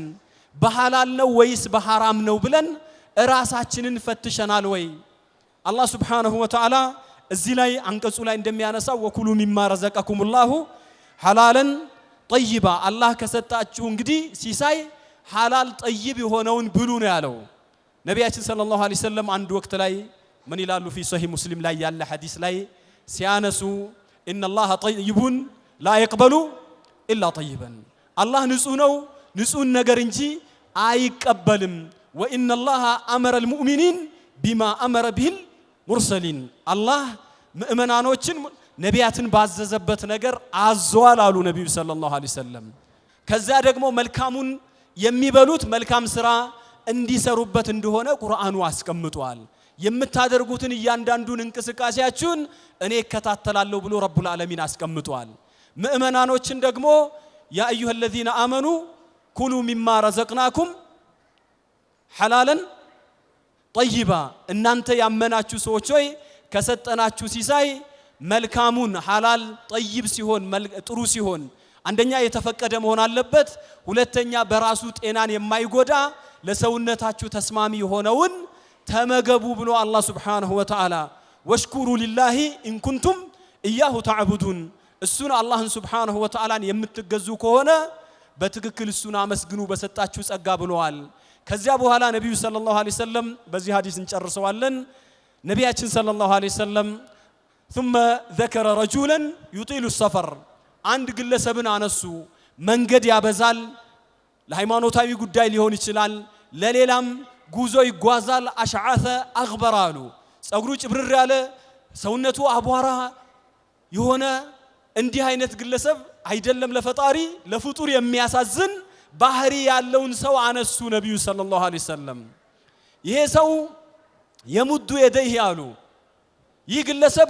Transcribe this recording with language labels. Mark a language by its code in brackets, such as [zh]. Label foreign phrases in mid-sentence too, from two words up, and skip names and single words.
[am] በሐላል ነው ወይስ በሐራም ነው ብለን ራሳችንን ፈትሸናል ወይ አላህ [ar] سبحانه وتعالى [am] እዚህ ላይ አንቀጹ ላይ እንደሚያነሳው [ar] وكلوا مما رزقكم الله حلالا طيبا [am] አላህ ከሰጣችሁ እንግዲህ ሲሳይ ሐላል ጠይብ የሆነውን ብሉ ነው ያለው ነቢያችን [ar] صلى الله عليه وسلم [am] አንድ ወቅት ላይ ምን ይላሉ [ar] في صحيح مسلم [am] ላይ ያለ ሐዲስ ላይ ሲያነሱ [ar] ان الله طيب لا يقبل الا طيبا [am] አላህ ንጹህ ነው ንጹህ ነገር እንጂ አይቀበልም [ar] وان الله امر المؤمنين بما امر به المرسلين الله [am] ሙእመናኖችን ነቢያትን ባዘዘበት ነገር አዟል አሉ ነብዩ [ar] صلى الله عليه وسلم [am] ከዛ ደግሞ መልካሙን የሚበሉት መልካም ስራ እንዲሰሩበት እንደሆነ ቁርአኑ አስቀምጧል የምታደርጉትን እያንዳንዱን እንቅስቃሴያችሁን እኔ እከታተላለሁ ብሎ [ar] رب العالمين [am] አስቀምጧል ሙእመናኖችን ደግሞ [ar] يا أيها الذين آمنوا كلوا مما رزقناكم حلالا [am] طيبا እናንተ ያመናችሁ ሰዎች ሆይ ከሰጠናችሁ ሲሳይ መልካሙን ሐላል ጠይብ ሲሆን ጥሩ ሲሆን አንደኛ የተፈቀደ መሆን አለበት ሁለተኛ በራሱ ጤናን የማይጎዳ ለሰውነታችሁ ተስማሚ የሆነውን ተመገቡ ብሎ አላህ [ar] سبحانه وتعالى واشكروا لله إن كنتم إياه تعبدون [am] እሱን አላህን [ar] سبحانه وتعالى [am] የምትገዙ ከሆነ በትክክል እሱን አመስግኑ በሰጣችሁ ጸጋ ብለዋል ከዚያ በኋላ ነብዩ [ar] صلى الله عليه وسلم [am] በዚህ ሐዲስ እንጨርሰዋለን ነቢያችን [ar] صلى الله عليه وسلم ثم ذكر رجلا يطيل السفر [am] አንድ ግለሰብን አነሱ መንገድ ያበዛል ለሃይማኖታዊ ጉዳይ ሊሆን ይችላል ለሌላም ጉዞ ይጓዛል [ar] أشعث أغبر [am] ጸጉሩ ጭብርር ያለ ሰውነቱ አቧራ የሆነ እንዲህ አይነት ግለሰብ አይደለም ለፈጣሪ ለፍጡር የሚያሳዝን ባህሪ ያለውን ሰው አነሱ ነብዩ [ar] صلى الله عليه وسلم [am] ይሄ ሰው [ar] يمد يديه [am] ያሉ ይህ ግለሰብ